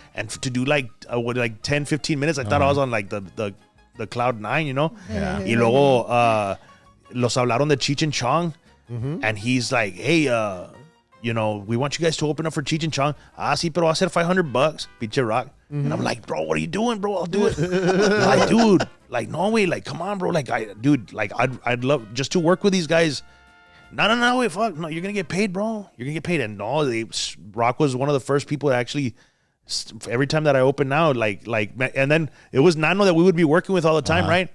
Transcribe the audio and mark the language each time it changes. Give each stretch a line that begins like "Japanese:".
English: And to do like 10, 15 minutes, I thought I was on like the cloud 9, you know. Yeah.
Spanish: Y luego los hablaron de Cheech and Chong. Mm-hmm.
English: And he's like, hey, you know, we want you guys to open up for Cheech and Chong.
Spanish: Sí, pero va a ser $500, pinche Rock.
English: Mm-hmm. And I'm like, bro, what are you doing, bro? I'll do it. Like, dude, like, no way, like, come on, bro. Like, I'd love just to work with these guys. No, wait, fuck. No, you're going to get paid, bro. You're going to get paid. And no, Rock was one of the first people that actually, every time that I open now, like, and then it was Nano that we would be working with all the time, right?